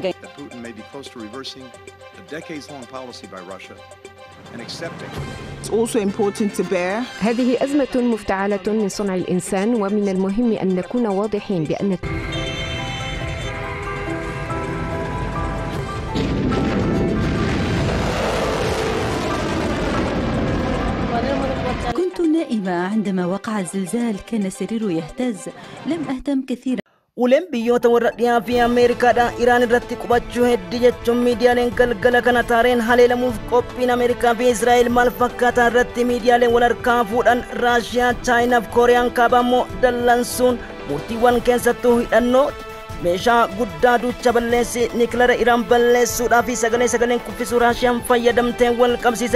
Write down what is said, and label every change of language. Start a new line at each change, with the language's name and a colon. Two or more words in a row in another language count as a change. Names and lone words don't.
Arabic: هذه أزمة مفتعلة من صنع الإنسان ومن المهم أن نكون واضحين بأن كنت نائمة عندما وقع الزلزال، كان السرير يهتز، لم أهتم كثيرا.
Oromo: Uleen biyyoota warra dhiyaa fi Ameerikaadhaan Iraan irratti qubachuu hedduu jechuun miidiyaaleen galgala kana taareen haleelamuuf qophiin Ameerikaa fi Israa'el maal fakkaataa irratti miidiyaaleen wal harkaa fuudhan Raashiyaa, Chaayinaa fi Kooriyaan kaabaa immoo dallansuun murtiiwwan keessattuu hidhannoo meeshaa guddaa duucha balleessi nikilara Iraan balleessuudhaa fi sagaleen kuffisuu Raashiyaan fayyadamtee wal qabsiise.